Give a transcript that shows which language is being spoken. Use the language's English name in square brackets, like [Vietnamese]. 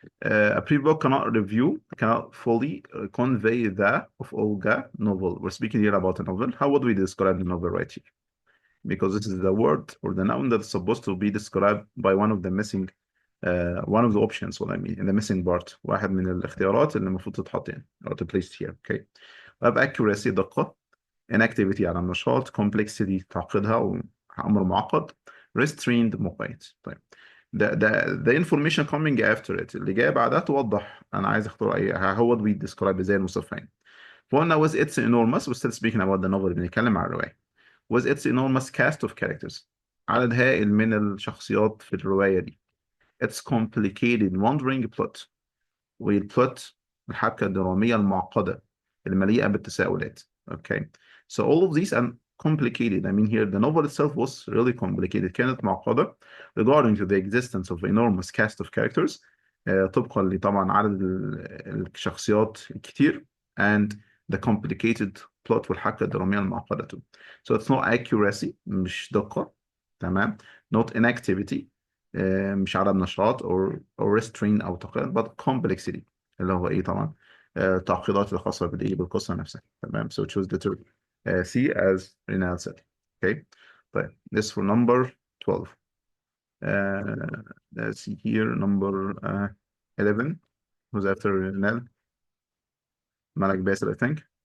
[English] A pre-book cannot fully convey the of Olga novel. We're speaking here about a novel. How would we describe the novel right here? Because this is the word or the noun that's supposed to be described by one of the missing one of the options what I mean in the missing part [Arabic] واحد من الاختيارات اللي المفروض تتحط يعني [English] or to place here. Okay. [Arabic] طيب accuracy دقة inactivity على النشاط complexity تعقيدها وأمر معقد restrained مقيد. طيب [English] the information coming after it [Arabic] اللي جاي بعدها توضح أنا عايز أختار أي [English] how would we describe [Arabic] ازاي نوصفها يعني. [English] فقلنا was it's enormous we're still speaking about the novel [Arabic] بنتكلم عن الرواية [English] was its enormous cast of characters [Arabic] عدد هائل من الشخصيات في الرواية دي [English] its complicated wandering plot والplot [Arabic] الحبكة الدرامية المعقدة المليئة بالتساؤلات. [English] Okay, so all of these are complicated. I mean here the novel itself was really complicated [Arabic] كانت معقدة [English] regarding to the existence of enormous cast of characters [Arabic] طبقا لطبعا عدد الشخصيات الكتير [English] and the complicated plot [Arabic] والحبكة الدرامية المعقدة [English] too. So it's not accuracy [Arabic] مش دقة تمام [English] not inactivity [Arabic] مش عدم نشاط [English] or restraint [Arabic] أو تقييد [English] but complexity [Arabic] اللي هو إيه طبعا التعقيدات الخاصة بالإيه بالقصة نفسها تمام. [English] So choose letter C as Renal said. Okay طيب this for number 12. Let's see here number 11 who's after Renal. Malak Basil I think.